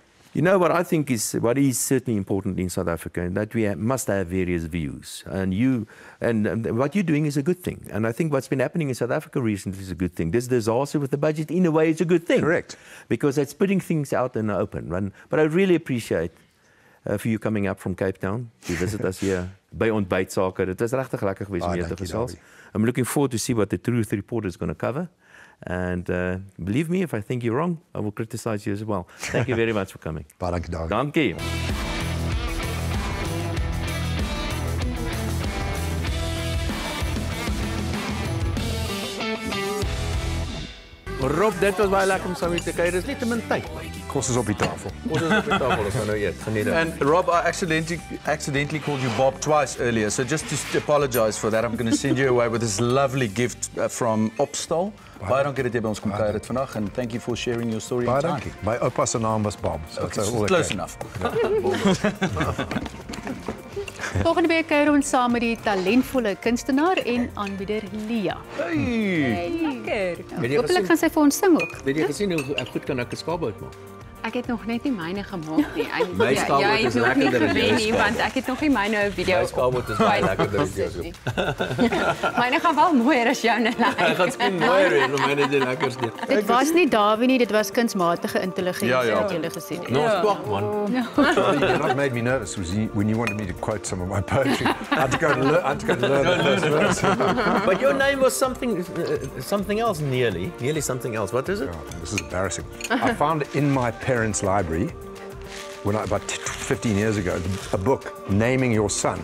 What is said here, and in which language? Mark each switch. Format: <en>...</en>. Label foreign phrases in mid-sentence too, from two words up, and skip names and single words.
<en>You know what I think is certainly important in South Africa, and that we must have various views. And what you're doing is a good thing. And I think what's been happening in South Africa recently is a good thing. This disaster with the budget, in a way, is a good thing. Correct. Because it's putting things out in the open. But I really appreciate for you coming up from Cape Town to visit us here by Ontbytsake.</en> <af>Dit is regtig lekker geweest om hier te gesels.</af> <en>I'm looking forward to see what the Truth Report is going to cover. And believe me, if I think you're wrong, I will criticize you as well. Thank you very much for coming.</en> <af>Baie dankie daar. Dankie. Rob, dit was baie lekker om saam met te kuier. Dis net te min tyd. Kos is op die tafel. Ons is op die tafel, ons gaan nou eet. Geniet dit.</af> <en>And Rob, I accidentally called you Bob twice earlier, so just to apologize for that, I'm going to send you away with this lovely gift from Opstal.</en> <af>Baie dankie dat jy by ons kom kuier het vandag,</af> <en>and thank you for sharing your story.</en> <af>Baie dankie. My oupa se naam was Bob. So</af> <en>okay, so close enough.</en> <af>Volgende week kuier ons saam met die talentvolle kunstenaar en aanbieder Lia. Hey. Lekker. Hopelijk gaan sy vir ons sing ook. Het jy gesien hoe goed kan ek 'n skaapbout maak? Ek het nog net nie myne gemaak nie. My skaapbout is lekkerder as jou nie, want ek het nog nie myne 'n video. My skaapbout is baie lekkerder as jou. Myne gaan wel mooier as joune lyk. Hy gaan skien mooier wees, maar myne is die lekkerste. Dit was nie Dawie nie, dit was kunsmatige intelligensie wat jy gesien het.</af> <en>No, stop man. What made me nervous was when you wanted me to quote some of my poetry. I had to go and learn the first verse. But your name was something else nearly something else. What is it? Oh, this is embarrassing. I found in my parents' library about 15 years ago a book naming your son.</en>